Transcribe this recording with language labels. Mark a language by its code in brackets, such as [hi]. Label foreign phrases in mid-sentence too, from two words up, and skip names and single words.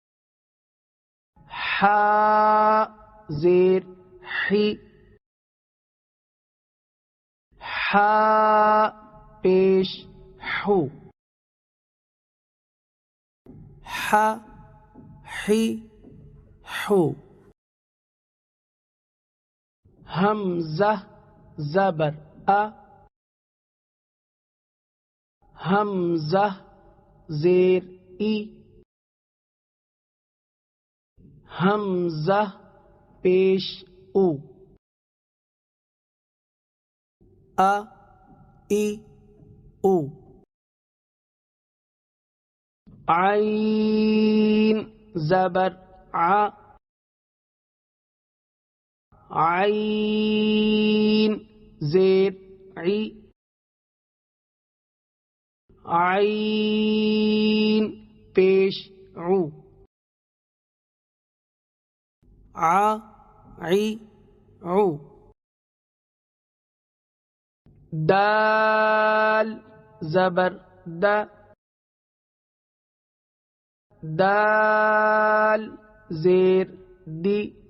[ur] ہا زیر ہی حا پیش حو ح حی حو حمزہ زبر حمزہ زیر ای حمزہ پیش او ای او عین زبر عین زیر عی عین پیش عو عی عو دال زبر دال زیر دی